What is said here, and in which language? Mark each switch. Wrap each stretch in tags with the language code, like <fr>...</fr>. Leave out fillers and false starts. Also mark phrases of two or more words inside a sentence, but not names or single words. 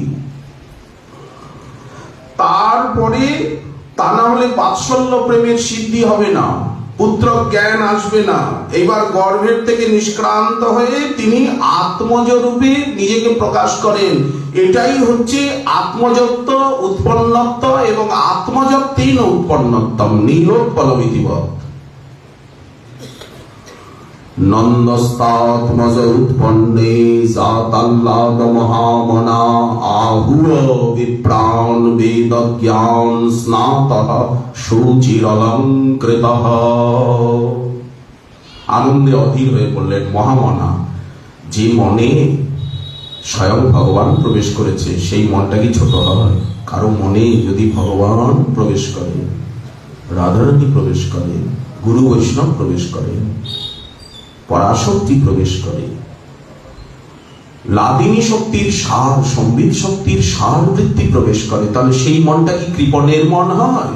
<bn>তারপরে তা না হলে বাৎসল্য প্রেমের সিদ্ধি হবে না, পুত্র জ্ঞান আসবে না। এইবার গর্ভের থেকে নিষ্ক্রান্ত হয়ে তিনি আত্মজ রূপে নিজেকে প্রকাশ করেন। এটাই হচ্ছে আত্মযত্ব উৎপন্নত্ব, এবং</bn> <sa>আত্মযত্তেন উৎপন্নত্বম নীলোৎপলমিতিবৎ। নন্দস্তাত্মজ উৎপন্নে জাতাল্লাদ মহামনা আহুর বিপ্রাণ বেদজ্ঞান স্নাতঃ শুচিরলঙ্কৃতঃ।</sa> <bn>আনন্দে অধীর হয়ে পড়লেন মহামনা। যে মনে স্বয়ং ভগবান প্রবেশ করেছে সেই মনটা কি ছোট হয়? কারো মনে যদি ভগবান প্রবেশ করে, রাধারানী প্রবেশ করে, গুরু বৈষ্ণব প্রবেশ করে, পরাশক্তি প্রবেশ করে, লাদিনী শক্তির সার, সম্বিত শক্তির সার বৃত্তি প্রবেশ করে, তাহলে সেই মনটা কি কৃপণের মন হয়?</bn>